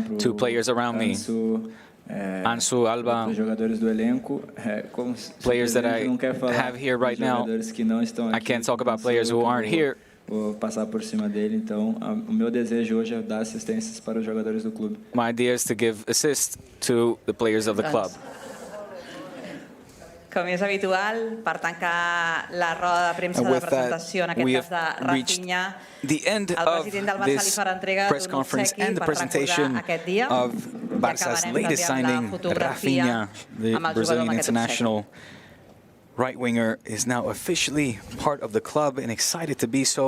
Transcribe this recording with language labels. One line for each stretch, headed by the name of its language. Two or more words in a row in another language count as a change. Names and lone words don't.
English: to players around me. Ansu, Alba,
Portuguese: jogadores do elenco,
English: players that I have here right now. I can't talk about players who aren't here.
Portuguese: Vou passar por cima dele, então o meu desejo hoje é dar assistências para os jogadores do clube.
English: My idea is to give assists to the players of the club.
Catalan: Com és habitual, per tancar la roda de premsa de presentació, en aquest cas de Raphinha,
English: the end of this press conference and the presentation of Barça's latest signing, Raphinha, the Brazilian international right-winger, is now officially part of the club and excited to be so.